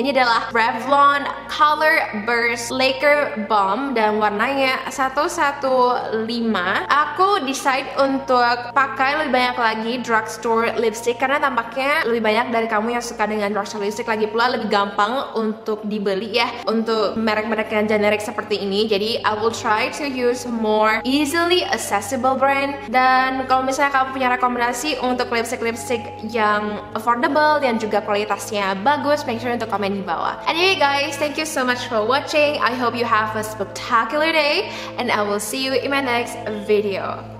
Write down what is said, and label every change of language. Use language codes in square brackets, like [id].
[id] Ini adalah Revlon Color Burst Laker Balm dan warnanya 115. Aku decide untuk pakai lebih banyak lagi drugstore lipstick karena tampaknya lebih banyak dari kamu yang suka dengan drugstore lipstick, lagi pula lebih gampang untuk dibeli ya untuk merek-merek yang generik seperti ini. Jadi [en] I will try to use more easily accessible brand. [id] Dan kalau misalnya kamu punya rekomendasi untuk lipstick yang affordable dan juga kualitasnya bagus, make sure untuk komen di bawah. [en] Anyway guys, thank you so much for watching. I hope you have a spectacular day and I will see you in my next video.